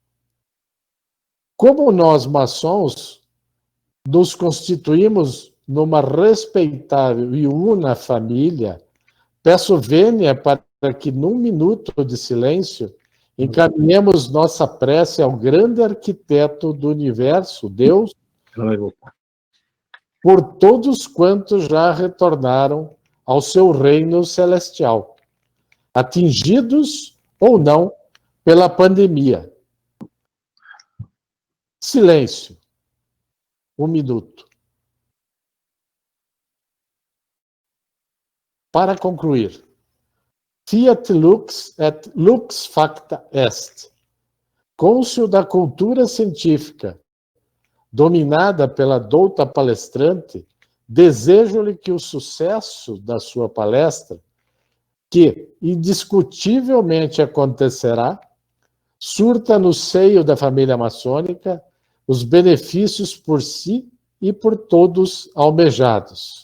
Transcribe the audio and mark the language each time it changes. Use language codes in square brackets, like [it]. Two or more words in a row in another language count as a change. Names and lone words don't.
[pt] Como nós, maçons, nos constituímos numa respeitável e una família, peço vênia para que, num minuto de silêncio, encaminhemos nossa prece ao grande arquiteto do universo, Deus, por todos quantos já retornaram ao seu reino celestial, atingidos ou não pela pandemia. Silêncio. Um minuto. Para concluir, [la] fiat lux et lux facta est. [pt] Cônscio da cultura científica, dominada pela douta palestrante, desejo-lhe que o sucesso da sua palestra, que indiscutivelmente acontecerá, surta no seio da família maçônica os benefícios por si e por todos almejados.